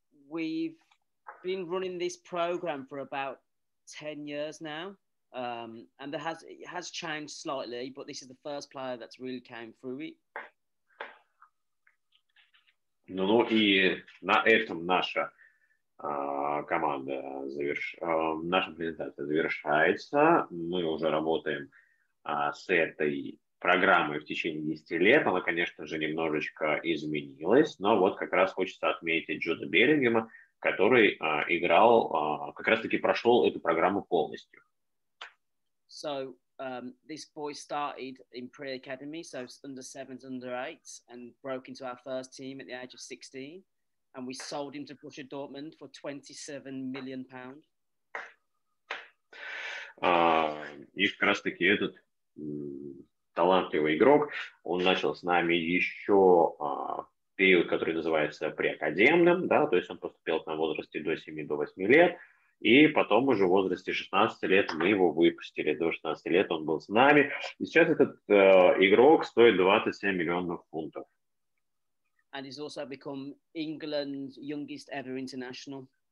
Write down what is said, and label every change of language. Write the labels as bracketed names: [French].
[English] We've been running this program for about 10 years now, and it has changed slightly, but this is the first player that's really came through it. [Russian] Ну и на этом наша команда наша презентация завершается. Мы уже работаем с этой программой в течение 10 лет. Она, конечно же, немножечко изменилась, но вот как раз хочется отметить Джуда Бирмингема, который играл, как раз-таки прошел эту программу полностью. [English] So this boy started in pre-academy, so under 7s, under 8s, and broke into our first team at the age of 16. And we sold him to Borussia Dortmund for £27 million. [Russian] И как раз-таки этот талантливый игрок, он начал с нами еще период, который называется преакадемным, да, то есть он поступил на возрасте до 7-8 лет, и потом уже в возрасте 16 лет мы его выпустили, до 16 лет он был с нами, и сейчас этот игрок стоит 27 миллионов фунтов. [English] And he's also become England's youngest ever international.